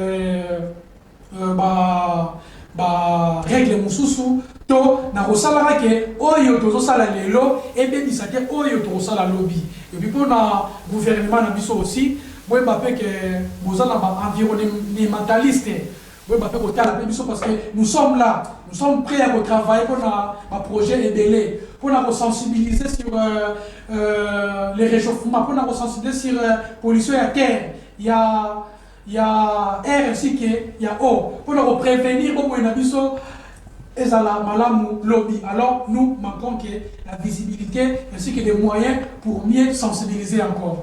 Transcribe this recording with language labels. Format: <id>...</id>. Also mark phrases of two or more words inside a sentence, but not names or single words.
<fr>règle</fr> <ln>mususu to na kosala ke oyo tozo sala lelo ebe bisate oyo to sala</ln> <fr>lobby et puis pour na gouvernement</fr> <ln>na biso</ln> <fr>aussi</fr> <ln>boye ba pe</ln> <fr>que</fr> <ln>bozala ba</ln> <fr>environnementaliste</fr> <ln>boye ba pe ko tala pe biso</ln> <fr>parce que nous sommes là nous sommes prêts à travailler pour</fr> <ln>na ba</ln> <fr>projet ebele pour nous sensibiliser sur les réchauffements, pour nous sensibiliser sur la pollution à terre. Il y a air ainsi qu'il y a eau. Pour nous prévenir, pour nous alors nous manquons que la visibilité ainsi que des moyens pour mieux sensibiliser encore.</fr>